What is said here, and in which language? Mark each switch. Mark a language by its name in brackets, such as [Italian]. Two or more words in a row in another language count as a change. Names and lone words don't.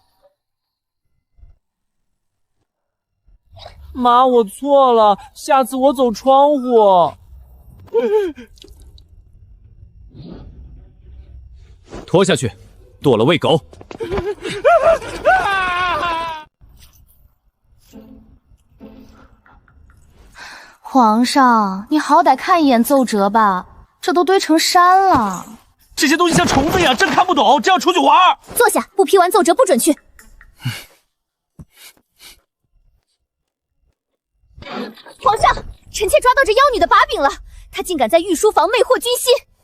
[Chinese] 媽，我錯了，下次我走窗戶。拖下去，剁了餵狗。皇上，你好歹看一眼奏折吧，這都堆成山了。這些東西像蟲子一樣，朕看不懂，這樣出去玩。坐下，不批完奏折不准去。皇上，臣妾抓到這妖女的把柄了，她竟敢在御書房魅惑君心。